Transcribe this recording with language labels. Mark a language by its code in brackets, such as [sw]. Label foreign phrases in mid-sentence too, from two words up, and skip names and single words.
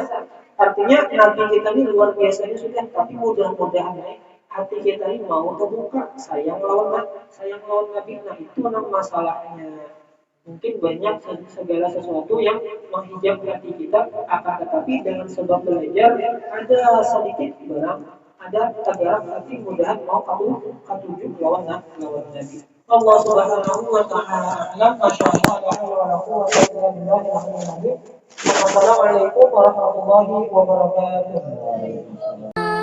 [id] Artinya Nabi kita ini luar biasanya sudah, tapi mudah-mudahan hati kita ini mau terbuka, sayang lawan Nabi. Nah itu masalahnya. Mungkin banyak segala sesuatu yang menghijab hati kita, akan tetapi dengan sebab belajar ada sedikit barang, ada tagarak hati, [bjn] mudahan mau katujuh lawan Nabi. [ar] الله سبحانه وتعالى أعلم. ما شاء الله، لا قوة إلا بالله. السلام عليكم ورحمة الله وبركاته.